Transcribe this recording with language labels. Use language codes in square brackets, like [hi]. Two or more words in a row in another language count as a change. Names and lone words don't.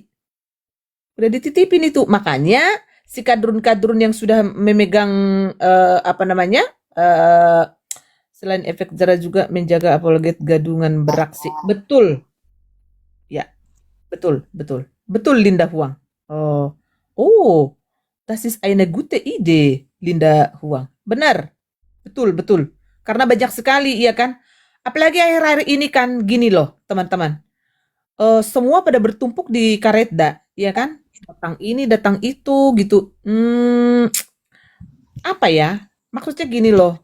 [id] Udah dititipin itu. Makanya si kadrun-kadrun yang sudah memegang selain efek jerah juga menjaga apologet gadungan beraksi. Betul. Ya. Betul, betul. Betul, Linda Huang. [de] Oh, oh, das ist eine gute Idee, Linda Huang. [id] Benar, betul, betul. Karena banyak sekali, iya kan? Apalagi akhir-akhir ini kan gini loh, teman-teman. Semua pada bertumpuk di Karetda, iya kan? Datang ini, datang itu, gitu. Apa ya? Maksudnya gini loh.